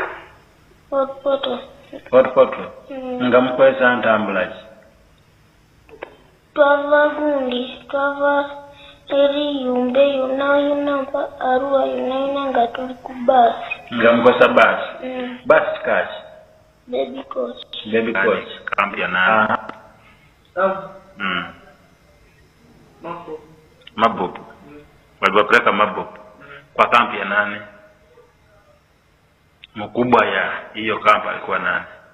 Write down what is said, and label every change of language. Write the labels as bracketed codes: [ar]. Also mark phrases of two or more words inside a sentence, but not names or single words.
[lg] Fort Portal? Nga mukozesa ntambula ki? Twava eri Yumbe yonna Arua yonna nga tuli ku baasi. Nga mukozesa baasi? Baasi kaki? Baby coach. Kampya nani? Mabobu. [sw] Waliwapeleka Mabobu kwa kampi ya nani? Mkubwa ya hiyo kampi alikuwa nani?